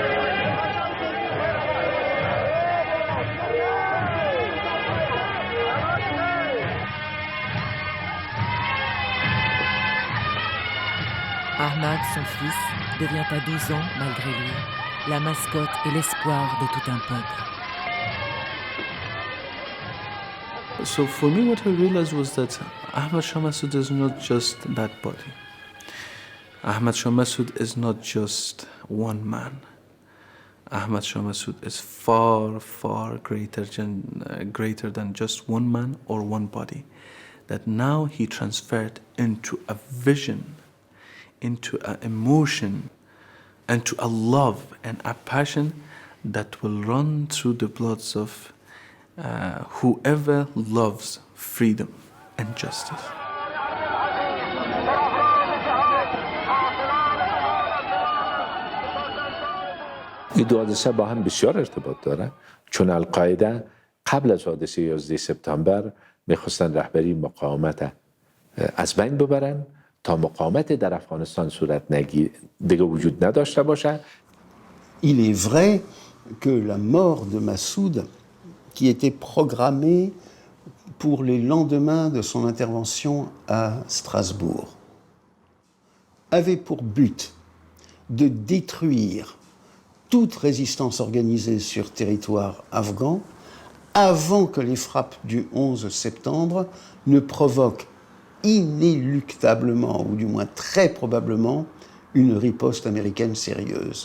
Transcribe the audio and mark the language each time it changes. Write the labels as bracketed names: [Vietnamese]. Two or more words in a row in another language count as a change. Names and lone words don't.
[French] Ahmad, son fils, devient à 12 ans, malgré lui, la mascotte et l'espoir de tout un peuple. [English] So for me, what I realized was that Ahmad Shah Massoud is not just that body. Ahmad Shah Massoud is not just one man. Ahmad Shah Massoud is far, far greater than just one man or one body. That now he transferred into a vision, into an emotion, and to a love and a passion that will run through the bloods of whoever loves freedom and justice. [Persian] این دو حادثه با هم بسیار ارتباط داره، چون القاعده قبل از حادثه 11 سپتامبر میخواستن رهبری مقاومت از بین ببرن تا مقاومت در افغانستان صورت نگیره، دیگه وجود نداشته باشه. [French] Il est vrai que la mort de Massoud, qui était programmée pour les lendemains de son intervention à Strasbourg, avait pour but de détruire toute résistance organisée sur territoire afghan avant que les frappes du 11 septembre ne provoquent inéluctablement, ou du moins très probablement, une riposte américaine sérieuse.